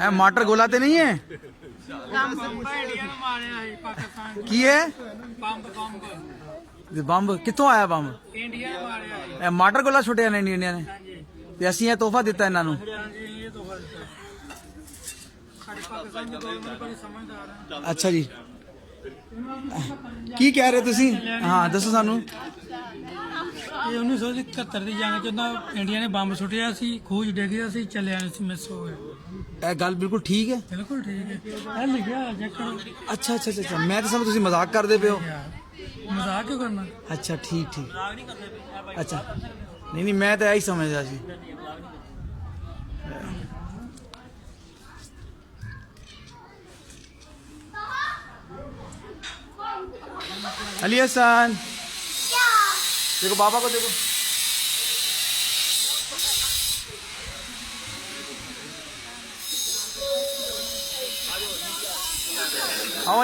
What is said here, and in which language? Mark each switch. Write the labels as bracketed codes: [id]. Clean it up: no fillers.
[pa] है माटर गोला ते नहीं है की है ਬੰਬ ਕਿੱਥੋਂ ਆਇਆ ਬੰਬ ਇੰਡੀਆ ਮਾਰਿਆ ਇਹ ਮਾਟਰ ਗੋਲਾ ਛੁੱਟਿਆ ਨੇ ਇੰਡੀਆ ਨੇ ਤੇ ਅਸੀਂ ਇਹ ਤੋਹਫਾ ਦਿੱਤਾ ਇਹਨਾਂ ਨੂੰ ਇਹ ਤਾਂ ਸਾਡੇ ਪਾਕਿਸਤਾਨ ਦੀ ਗਵਰਨਮੈਂਟ ਬੜੀ ਸਮਝਦਾਰ ਹੈ ਅੱਛਾ ਜੀ ਕੀ ਕਹਿ ਰਹੇ ਤੁਸੀਂ ਹਾਂ ਦੱਸੋ ਸਾਨੂੰ ਇਹ 1971 ਦੀ ਜੰਗ 'ਚ ਉਹਨਾਂ ਇੰਡੀਆ ਨੇ ਬੰਬ ਸੁੱਟਿਆ ਸੀ ਖੂਜ ਡਿੱਗ ਗਿਆ ਸੀ ਚੱਲਿਆ ਨਹੀਂ ਸੀ ਮਿਸ ਹੋ ਗਿਆ ਇਹ ਗੱਲ ਬਿਲਕੁਲ ਠੀਕ ਹੈ ਬਿਲਕੁਲ ਠੀਕ ਹੈ ਇਹ ਲਿਖਿਆ ਚੈੱਕ ਕਰੋ ਅੱਛਾ ਅੱਛਾ ਅੱਛਾ ਮੈਂ ਤਾਂ ਸਮਝ ਤੁਸੀਂ ਮਜ਼ਾਕ ਕਰਦੇ ਪਏ ਹੋ ਮਜ਼ਾਕ ਕਿਉਂ ਕਰਨਾ ਅੱਛਾ ਠੀਕ ਠੀਕ ਅੱਛਾ ਨਹੀਂ ਨਹੀਂ ਮੈਂ ਤਾਂ ਇਹੀ ਸਮਝਦਾ ਸੀ [ur] अली हसन देखो बाबा को देखो आओ अली हसन अब आओ।